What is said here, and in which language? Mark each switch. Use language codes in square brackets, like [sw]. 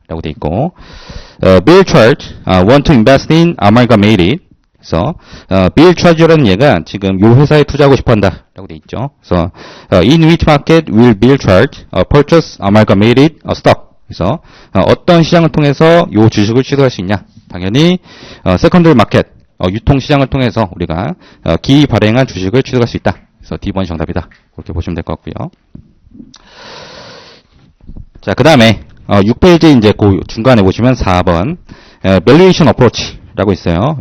[ko] 라고 되어 있고, [en] Bill Church want to invest in Amalgamated. [ko] 그래서 빌 트레저라는 얘가 지금 요 회사에 투자하고 싶어 한다 라고 돼 있죠. 그래서 [en] in which market will Bill Church purchase amalgamated stock. [ko] 그래서 어떤 시장을 통해서 요 주식을 취득할 수 있냐? 당연히 [en] secondary market [ko] 유통 시장을 통해서 우리가 기발행한 주식을 취득할 수 있다. 그래서 D번이 정답이다. 그렇게 보시면 될 것 같고요. 자, 그다음에 6페이지 이제 그 중간에 보시면 4번 [en] valuation approach [ko] 라고 있어요.